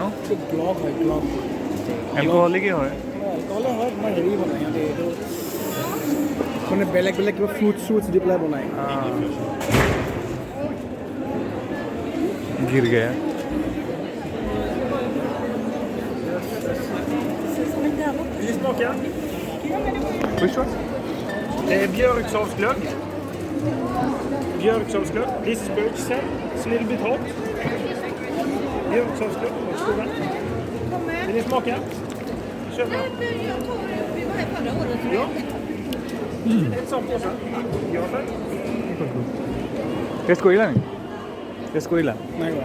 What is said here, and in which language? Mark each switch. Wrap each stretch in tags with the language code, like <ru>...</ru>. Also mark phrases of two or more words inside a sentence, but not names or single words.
<as>Glad হয় glad. এলকহলিকেই হয় Alkohol হয় তোমাৰ হেৰি বনাই সিহঁতে এইটো মানে বেলেগ বেলেগ কিবা ফ্ৰুটছ দি পেলাই বনায়</as> <hi>गिर गया</hi> <sv>Vill ni smaka?</sv> <en>Which one?</en> <sv>Björksavsglögg. Björksavsglögg.</sv> <en>This is Berkshire. It's a little bit hot.</en> <sv>Björksavsglögg. Varsågoda. Vill ni smaka? Köpa. Ja. Ett sånt påse. Ja, tack.</sv> <as>টেষ্ট কৰিলা নেকি টেষ্ট কৰিলা নাই কৰা</as>